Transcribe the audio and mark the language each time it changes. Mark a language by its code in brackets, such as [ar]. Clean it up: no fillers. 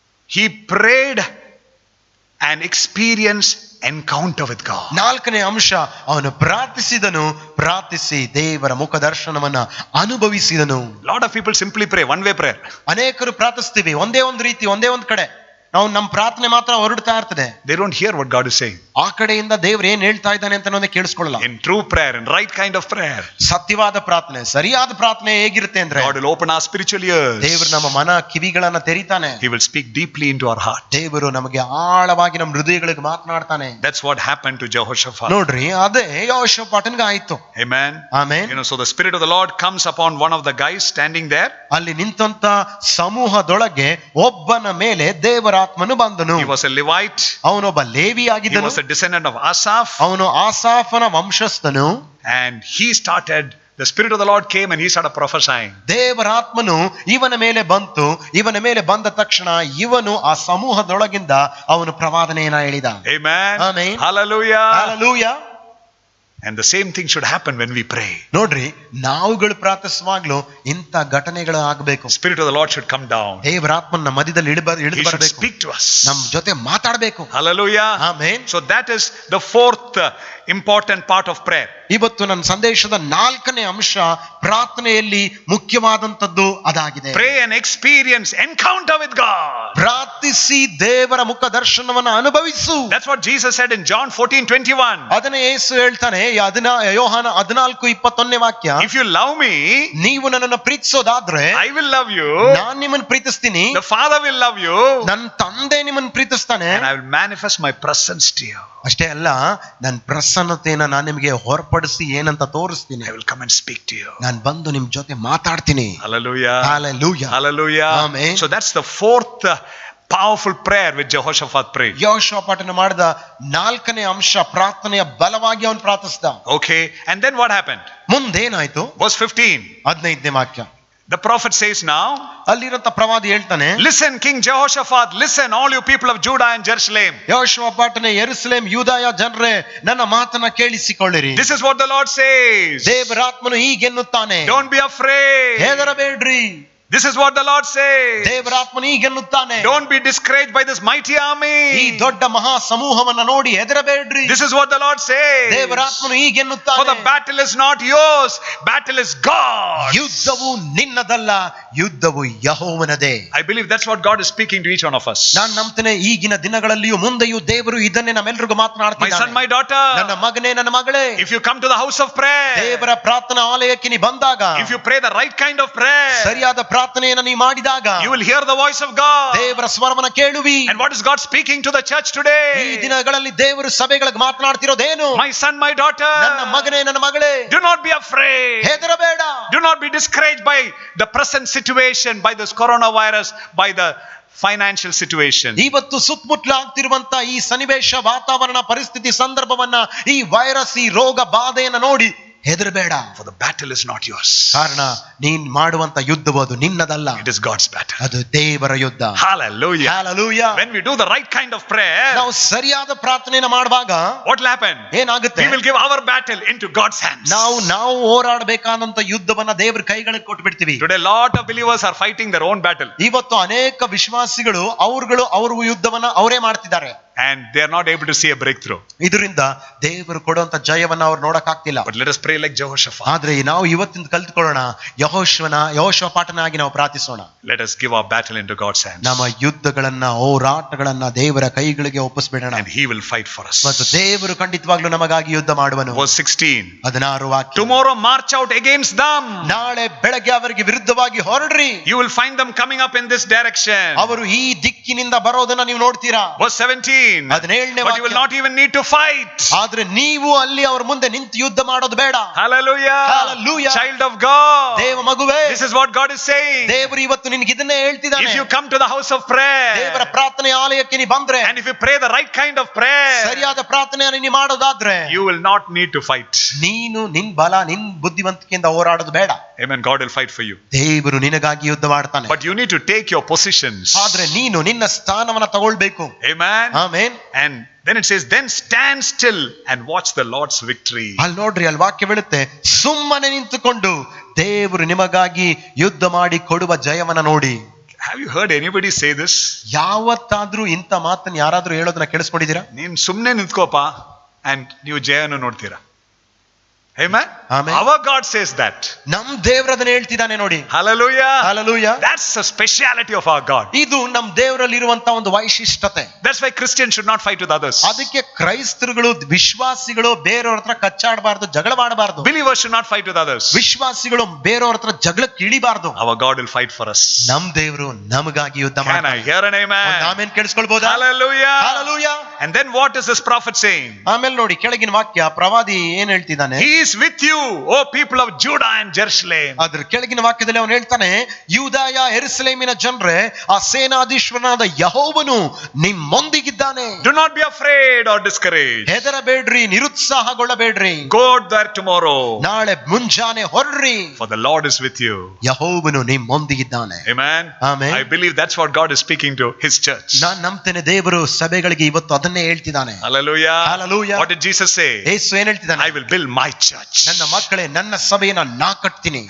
[en] he prayed an experience encounter with God. [kn] ನಾಲ್ಕನೇ ಅಂಶ, ಅವನು ಪ್ರಾರ್ಥಿಸಿ ದೇವರ ಮುಖದರ್ಶನವನ್ನ ಅನುಭವಿಸಿದನು. [en] Lot of people simply pray one way prayer. [kn] ಅನೇಕರು ಪ್ರಾರ್ಥಿಸ್ತೀವಿ ಒಂದೇ ಒಂದು ರೀತಿ, ಒಂದೇ ಒಂದು ಕಡೆ ನಾವು ನಮ್ಮ ಪ್ರಾರ್ಥನೆ ಮಾತ್ರ ಹೊರಡ್ತಾ ಇರ್ತದೆ. [en] They don't hear what God is saying. [kn] ಆ ಕಡೆಯಿಂದ ದೇವ್ರು ಏನ್ ಹೇಳ್ತಾ ಇದ್ದಾನೆ ಅಂತ ಅನ್ನೋದೇ ಕೇಳಿಸ್ಕೊಳ್ಳಲ್ಲ. [en] In true prayer, in right kind of prayer, [kn] ಸತ್ಯವಾದ ಪ್ರಾರ್ಥನೆ, ಸರಿಯಾದ ಪ್ರಾರ್ಥನೆ ಹೇಗಿರುತ್ತೆ ಅಂದ್ರೆ [en] God will open our spiritual ears. [kn] ದೇವರು ನಮ್ಮ ಮನ ಕಿವಿಗಳನ್ನ ತೆರೀತಾನೆ. [en] He will speak deeply into our heart. [kn] ದೇವರು ನಮಗೆ ಆಳವಾಗಿ ನಮ್ಮ ಹೃದಯಗಳಿಗೆ ಮಾತನಾಡ್ತಾನೆ. [en] That's what happened to Jehoshaphat. [kn] ನೋಡ್ರಿ, ಅದೇ ಯೆಹೋಷಾಫಾಟನಿಗೆ ಆಯ್ತು. [en] Amen. [kn] Amen. [en] You know, so the Spirit of the Lord comes upon one of the guys standing there. [kn] ಅಲ್ಲಿ ನಿಂತಂತ ಸಮೂಹದೊಳಗೆ ಒಬ್ಬನ ಮೇಲೆ ದೇವರ ಆತ್ಮನು ಬಂದನು. [en] He was a Levite. [kn] ಅವನೊಬ್ಬ Levi [en] He [kn] ಆಗಿದ್ದನು. [en] was a descendant of Asaph. [kn] ಅವನು ಆಸಾಫನ ವಂಶಸ್ಥನು. [en] And the Spirit of the Lord came and he started prophesying. [kn] ದೇವರ ಆತ್ಮನು ಇವನ ಮೇಲೆ ಬಂತು. ಇವನ ಮೇಲೆ ಬಂದ ತಕ್ಷಣ ಇವನು ಆ ಸಮೂಹದೊಳಗಿಂದ ಅವನು ಪ್ರವಾದನೆಯನ್ನ ಹೇಳಿದ. [en] Amen. Amen. Hallelujah. Hallelujah. And the same thing should happen when we pray. [kn] ನೋಡ್ರಿ, ನಾವುಗಳು ಪ್ರಾರ್ಥಿಸುವಾಗ್ಲೂ ಇಂಥ ಘಟನೆಗಳು ಆಗಬೇಕು. [en] Spirit of the Lord should come down. [kn] ದೇವರ ಆತ್ಮನ ಮಧ್ಯದಲ್ಲಿ ಇಳಿದು [en] He should [kn] ಬರಬೇಕು. [en] speak to us. [kn] ನಮ್ಮ ಜೊತೆ ಮಾತಾಡಬೇಕು. [en] Hallelujah. [kn] Amen. [en] So that is the fourth important part of prayer. [kn] ಇವತ್ತು ನನ್ನ ಸಂದೇಶದ ನಾಲ್ಕನೇ ಅಂಶ ಪ್ರಾರ್ಥನೆಯಲ್ಲಿ ಮುಖ್ಯವಾದಂತದ್ದು ಅದಾಗಿದೆ. [en] Pray and experience encounter with God. [kn] ಪ್ರಾರ್ಥಿಸಿ ದೇವರ ಮುಖ ದರ್ಶನವನ್ನು ಅನುಭವಿಸು. [en] That's what Jesus said in John 14:21. [kn] ಅದನ್ನೇ ಯೇಸು ಹೇಳ್ತಾನೆ ಯೋಹಾನ 14:21 ವಾಕ್ಯ. [en] If you love me, [kn] ನೀವು ನನ್ನನ್ನು ಪ್ರೀತಿಸೋದಾದ್ರೆ [en] I will love you. [kn] ನಾನು ನಿಮ್ಮನ್ನು ಪ್ರೀತಿಸ್ತೀನಿ. [en] The Father will love you. [kn] ನನ್ನ ತಂದೆ ನಿಮ್ಮನ್ನು ಪ್ರೀತಿಸ್ತಾನೆ. [en] And I will manifest my presence to you. [kn] ಅಷ್ಟೇ ಅಲ್ಲ, ನನ್ನ ಪ್ರಸನ್ನತೆಯನ್ನ ನಾನು ನಿಮಗೆ ಹೊರಪಡಿಸಿ ಏನಂತ ತೋರಿಸ್ತೀನಿ. [en] I will come and speak to you. [kn] ನಾನು ಬಂದು ನಿಮ್ ಜೊತೆ ಮಾತಾಡ್ತೀನಿ. [en] Hallelujah. Hallelujah. Hallelujah. Amen. So that's the fourth powerful prayer which Jehoshaphat prayed. [kn] ಯೆಹೋಷಾಫಾಟನು ಮಾಡಿದ ನಾಲ್ಕನೇ ಅಂಶ ಪ್ರಾರ್ಥನೆಯ ಬಲವಾಗಿ ಅವನು ಪ್ರಾರ್ಥಿಸಿದ. [en] Okay, and then what happened? [kn] ಮುಂದೇನಾಯ್ತು? [en] Verse 15. [kn] 15ನೇ ವಾಕ್ಯ. [en] The prophet says now, [kn] ಅಲ್ಲಿರಂತ ಪ್ರವಾದಿ ಹೇಳ್ತಾನೆ, [en] listen King Jehoshaphat, listen all you people of Judah and Jerusalem. [kn] ಯೆಹೋಷಾಫಾಟನೇ, ಯೆರೂಸಲೇಮ್, ಯೂದಾಯ ಜನರೇ, ನನ್ನ ಮಾತನ್ನ ಕೇಳಿಸಿಕೊಳ್ಳಿರಿ. [en] This is what the Lord says. [kn] ದೇವರಾತ್ಮನು ಹೀಗೆನ್ನುತ್ತಾನೆ, [en] Don't be afraid. [kn] ಹೆದರಬೇಡ್ರಿ. [en] This is what the Lord says. [kn] ದೇವರಾತ್ಮನು ಹೀಗೆನ್ನುತ್ತಾನೆ, [en] Don't be discouraged by this mighty [kn] ಈ [en] army. [kn] ದೊಡ್ಡ ಮಹಾ ಸಮೂಹವನ್ನ ನೋಡಿ ಹೆದರಬೇಡ್ರಿ. [en] This is what the Lord says. [kn] ದೇವರಾತ್ಮನು [en] For [kn] ಹೀಗೆನ್ನುತ್ತಾನೆ, [en] the battle is not yours, battle is God's. [kn] ಯುದ್ಧವು ನಿನ್ನದಲ್ಲ, ಯುದ್ಧವು ಯೆಹೋವನದೇ. [en] I believe that's what God is speaking to each one of us. [kn] ನಾನು ನಂಬ್ತೇನೆ, ಈಗಿನ ದಿನಗಳಲ್ಲಿಯೂ ಮುಂದೆಯೂ ದೇವರು ಇದನ್ನೇ ನಮ್ಮೆಲ್ಲರಿಗೂ [en] My [kn] ಮಾತನಾಡ್ತಿದ್ದಾನೆ. [en] son, my daughter, [kn] ನನ್ನ ಮಗನೇ, ನನ್ನ ಮಗಳೇ, [en] if you come to the house of prayer, [kn] ದೇವರ ಪ್ರಾರ್ಥನಾ ಆಲಯಕ್ಕೆ ನೀ ಬಂದಾಗ, [en] if you pray the right kind of prayer, [kn] ಸರಿಯಾದ ಪ್ರಾರ್ಥನೆಯನ್ನು ನೀ ಮಾಡಿದಾಗ [en] you will hear the voice of God. [kn] ದೇವರ ಸ್ವರವನ್ನು ಕೇಳುವಿ. [en] And what is God speaking to the church today? [kn] ಈ ದಿನಗಳಲ್ಲಿ ದೇವರು ಸಭೆಗಳಿಗೆ ಮಾತನಾಡ್ತಿರೋದೇನು? [en] My son, my daughter, [kn] ನನ್ನ ಮಗನೇ, ನನ್ನ ಮಗಳೇ, [en] do not be afraid. [kn] ಹೆದರಬೇಡ. [en] Do not be discouraged by the present situation, by this coronavirus, by the financial situation. [kn] ಇವತ್ತು ಸುತ್ತಮುತ್ತಲು ಆಗ್ತಿರುವಂತ ಈ ಸನ್ನಿವೇಶ, ವಾತಾವರಣ, ಪರಿಸ್ಥಿತಿ, ಸಂದರ್ಭವನ್ನ, ಈ ವೈರಸ್, ಈ ರೋಗ ಬಾಧೆಯನ್ನ ನೋಡಿ ಹೆದರಬೇಡ. [en] For the battle is not yours. [kn] ಕಾರಣ ನೀನ್ ಮಾಡುವಂತ ಯುದ್ಧವು ಅದು ನಿನ್ನದಲ್ಲ, [en] It is God's battle. [kn] ಅದು ದೇವರ ಯುದ್ಧ. [en] Hallelujah. Hallelujah. When we do the right kind of prayer, [kn] ನಾವು ಸರಿಯಾದ ಪ್ರಾರ್ಥನೆಯನ್ನು ಮಾಡುವಾಗ [en] what will happen? [kn] ಏನಾಗುತ್ತೆ? [en] We will give our battle into God's hands. [kn] ನಾವು ಹೋರಾಡಬೇಕಾದಂತ ಯುದ್ಧವನ್ನ ದೇವರ ಕೈಗಳಿಗೆ ಕೊಟ್ಬಿಡ್ತೀವಿ. [en] Today a lot of believers are fighting their own battle. [kn] ಇವತ್ತು ಅನೇಕ ವಿಶ್ವಾಸಿಗಳು ಅವ್ರ ಯುದ್ಧವನ್ನ ಅವರೇ ಮಾಡ್ತಿದ್ದಾರೆ. [en] And they are not able to see a breakthrough. [kn] ಇದರಿಂದ ದೇವರು ಕೊಡುವಂತ ಜಯವನ್ನ ಅವ್ರು ನೋಡಕ್ ಆಗ್ತಿಲ್ಲ. [en] But let us pray like Jehoshaphat. [kn] ಆದ್ರೆ ನಾವು ಇವತ್ತಿಂದ ಕಲ್ತ್ಕೊಳ್ಳೋಣ, ಯೆಹೋಷಾಫಾಟನಾಗಿ ನಾವು ಪ್ರಾರ್ಥಿಸೋಣ. [en] Let us give our battle into God's hands. [kn] ನಮ್ಮ ಯುದ್ಧಗಳನ್ನ, ಹೋರಾಟಗಳನ್ನ ದೇವರ ಕೈಗಳಿಗೆ ಒಪ್ಪಿಸ್ಬಿಡೋಣ. [en] And he will fight for us. [kn] ಮತ್ತು ದೇವರು ಖಂಡಿತವಾಗ್ಲೂ ನಮಗಾಗಿ ಯುದ್ಧ ಮಾಡುವನು. [en] Verse 16. [kn] 16 ವಾಕ್ಯ. [en] Tomorrow march out against them. [kn] ನಾಳೆ ಬೆಳಗ್ಗೆ ಅವರಿಗೆ ವಿರುದ್ಧವಾಗಿ ಹೊರಡ್ರಿ. [en] You will find them coming up in this direction. [kn] ಅವರು ಈ ದಿಕ್ಕಿನಿಂದ ಬರೋದನ್ನ ನೀವು ನೋಡ್ತೀರಾ. [en] Verse 17. [kn] 17ನೇ [en] But you will not even need to fight. [kn] ಆದ್ರೆ ನೀವು ಅಲ್ಲಿ ಅವ್ರ ಮುಂದೆ ನಿಂತು ಯುದ್ಧ ಮಾಡೋದು ಬೇಡ. [en] Hallelujah. Hallelujah. Child of God. [kn] ದೇವ ಮಗುವೇ, [en] This is what God is saying. [kn] ದೇವರು ಇವತ್ತು ನಿನಗೆ ಇದನ್ನೇ ಹೇಳ್ತಿದ್ದಾನೆ. [en] If you come to the house of prayer, [kn] ದೇವರ ಪ್ರಾರ್ಥನೆ ಆಲಯಕ್ಕೆ ನೀ ಬಂದ್ರೆ, [en] and if you pray the right kind of prayer, [kn] ಸರಿಯಾದ ಪ್ರಾರ್ಥನೆಯನ್ನು ನೀ ಮಾಡೋದಾದ್ರೆ, [en] you will not need to fight. [kn] ನೀನು ನಿನ್ ಬಲ ನಿನ್ ಬುದ್ಧಿವಂತಿಕೆಯಿಂದ ಹೋರಾಡೋದು ಬೇಡ. [en] Amen. God will fight for you. [kn] ದೇವರು ನಿನಗಾಗಿ ಯುದ್ಧ ಮಾಡ್ತಾನೆ. [en] But you need to take your positions. [kn] ಆದ್ರೆ ನೀನು ನಿನ್ನ ಸ್ಥಾನವನ್ನ ತಗೊಳ್ಬೇಕು. [en] Amen. [kn] Amen. [en] And then it says, then stand still and watch the Lord's victory. [kn] ಅಲ್ಲಿ ನೋಡ್ರಿ, ಅಲ್ಲಿ ವಾಕ್ಯ ಹೇಳುತ್ತೆ, ಸುಮ್ಮನೆ ನಿಂತುಕೊಂಡು ದೇವರು ನಿಮಗಾಗಿ ಯುದ್ಧ ಮಾಡಿ ಕೊಡುವ ಜಯವನ್ನ ನೋಡಿ. [en] Have you heard anybody say this? [kn] ಯಾವತ್ತಾದ್ರೂ ಇಂಥ ಮಾತನ್ನ ಯಾರಾದ್ರೂ ಹೇಳೋದನ್ನ ಕೇಳಿಸ್ಕೊಂಡಿದ್ದೀರಾ? ನೀನ್ ಸುಮ್ನೆ ನಿಂತ್ಕೋಪ and ನೀವು ಜಯವನ್ನು ನೋಡ್ತೀರಾ. [en] Amen. Amen. Our God says that. [kn] ನಮ್ ದೇವರದನ್ನ ಹೇಳ್ತಿದ್ದಾನೆ ನೋಡಿ. [en] Hallelujah. Hallelujah. That's the speciality of our God. [kn] ಇದು ನಮ್ ದೇವರಲ್ಲಿ ಇರುವಂತ ಒಂದು ವೈಶಿಷ್ಟ್ಯತೆ. [en] That's why Christians should not fight with others. [kn] ಅದಕ್ಕೆ ಕ್ರೈಸ್ತರುಗಳು, ವಿಶ್ವಾಸಿಗಳು ಬೇರೆಯವ್ರ ಹತ್ರ ಕಚ್ಚಾಡಬಾರ್ದು, ಜಗಳ ಮಾಡಬಾರ್ದು. [en] Believers should not fight with others. [kn] ವಿಶ್ವಾಸಿಗಳು ಬೇರೆಯವ್ರ ಹತ್ರ ಜಗಳಕ್ಕೆ ಇಳಿಬಾರ್ದು. [en] Our God will fight for us. [kn] ನಮ್ ದೇವರು ನಮಗಾಗಿ ಯುದ್ಧ [en] Can I [kn] ಮಾಡ್ತಾನೆ. [en] hear an amen? [kn] Amen ಕೇಳಿಸ್ಕೊಳ್ಬಹುದಾ? [en] Hallelujah. Hallelujah. And then what is this prophet saying? [kn] ಆಮೇಲೆ ನೋಡಿ ಕೆಳಗಿನ ವಾಕ್ಯ, ಪ್ರವಾದಿ ಏನ್ ಹೇಳ್ತಿದ್ದಾನೆ? [en] He is with you, O people of Judah and Jerusalem. [kn] ಅದ್ರ ಕೆಳಗಿನ ವಾಕ್ಯದಲ್ಲಿ ಅವನು ಹೇಳ್ತಾನೆ, ಯೂದಾಯ ಯೆರೂಸಲೇಮಿನ ಜನರೇ, ಆ ಸೇನಾಧೀಶ್ವರನಾದ ಯೆಹೋವನು ನಿಮ್ಮೊಂದಿಗಿದ್ದಾನೆ. [en] Do not be afraid or discouraged. [kn] ಹೆದರಬೇಡ್ರಿ, ನಿರುತ್ಸಾಹಗೊಳ್ಳಬೇಡ್ರಿ. [en] Go there tomorrow. [kn] ನಾಳೆ ಮುಂಜಾನೆ ಹೊರ್ರಿ, [en] For the Lord is with you. [kn] ಯೆಹೋವನು ನಿಮ್ಮೊಂದಿಗಿದ್ದಾನೆ. [en] Amen. Amen. I believe that's what God is speaking to His church. [kn] ನಾನ್ ನಂಬ್ತೇನೆ ದೇವರು ಸಭೆಗಳಿಗೆ ಇವತ್ತು ಅದನ್ನೇ ಹೇಳ್ತಿದ್ದಾನೆ. [en] Hallelujah. Hallelujah. What did Jesus say? [kn] ಯೇಸು ಏನ್ ಹೇಳ್ತಿದ್ದಾನೆ? [en] I will build my church. [kn] ನನ್ನ ಮಕ್ಕಳೇ, ನನ್ನ ಸಭೆಯನ್ನ ನಾ ಕಟ್ತೀನಿ.